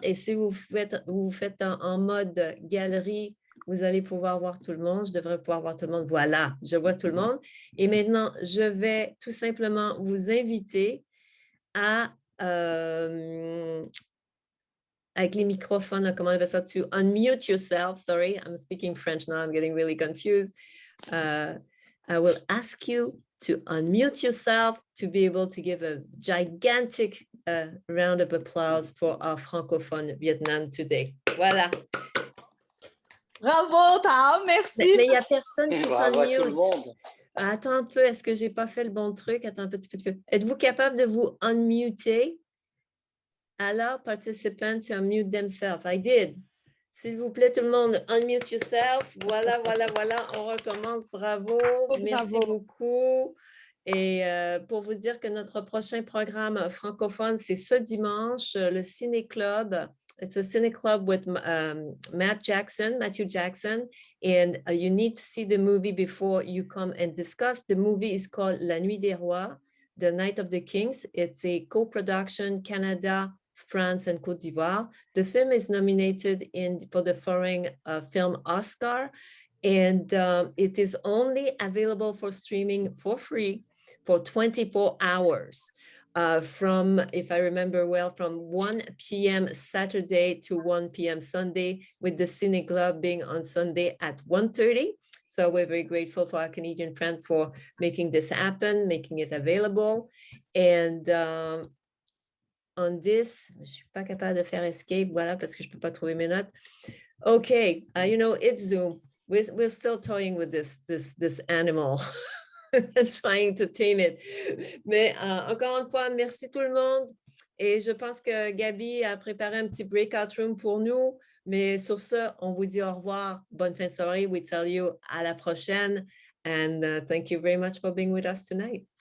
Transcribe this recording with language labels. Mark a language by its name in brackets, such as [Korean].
[French] Et si vous faites en mode galerie, vous allez pouvoir voir tout le monde. Je devrais pouvoir voir tout le monde. Voilà, je vois tout le monde. Et maintenant, je vais tout simplement vous inviter à, avec les microphones, comment on appelle ça, [English] to unmute yourself. Sorry, I'm speaking French now. I'm getting really confused. I will ask you to unmute yourself to be able to give a gigantic round of applause for our Francophone Vietnam today. [French] Voilà. Bravo, Thao, merci. Mais il n'y a personne qui s'unmute. Attends un peu, est-ce que je n'ai pas fait le bon truc? Attends un petit peu. Êtes-vous capable de vous unmuter? [English] Allow participants to unmute themselves. I did. [French] S'il vous plaît, tout le monde, [English] unmute yourself. [French] Voilà. On recommence. Bravo. Merci beaucoup. Et pour vous dire que notre prochain programme francophone, c'est ce dimanche, le Ciné Club. [English] It's a cine club with Matthew Jackson, and you need to see the movie before you come and discuss. The movie is called La Nuit des Rois, The Night of the Kings. It's a co-production, Canada, France, and Côte d'Ivoire. The film is nominated for the Foreign Film Oscar, and it is only available for streaming for free for 24 hours. from, if I remember well, from 1 p.m. Saturday to 1 p.m. Sunday, with the Cine Club being on Sunday at 1:30. So we're very grateful for our Canadian friend for making this happen, making it available. And on this, [French] je suis pas capable de faire escape, voilà, parce que je peux pas trouver mes notes. [English] Okay, you know, it's Zoom. We're still toying with this animal. Trying to tame it. [French] Mais encore une fois, merci tout le monde. Et je pense que Gabi a préparé un petit breakout room pour nous. Mais sur ce, on vous dit au revoir. Bonne fin de soirée. [English] We tell you [French] à la prochaine. [English] And thank you very much for being with us tonight.